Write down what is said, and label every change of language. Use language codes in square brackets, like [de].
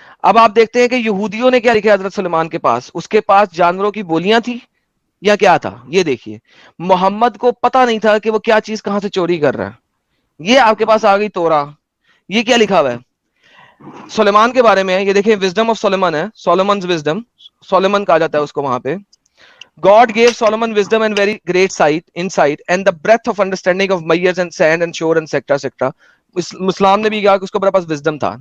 [ur] اب آپ دیکھتے ہیں کہ یہودیوں نے کیا لکھا حضرت سلیمان کے پاس, اس کے پاس جانوروں کی بولیاں تھی یا کیا تھا؟ یہ دیکھیے, محمد کو پتا نہیں تھا کہ وہ کیا چیز کہاں سے چوری کر رہا ہے. یہ آپ کے پاس آ گئی تورا, یہ کیا لکھا ہوا ہے سلیمان کے بارے میں؟ یہ دیکھیں, وزڈم آف سلیمان ہے, سولومنز وزڈم, سولومن کہا جاتا ہے اس کو وہاں پہ. [en] God gave Solomon wisdom and very great insight, and the breadth of understanding of myers and sand and shore and etc. etc. [ur] اسلام نے بھی کہا کہ اس کو بڑا پاس wisdom تھا.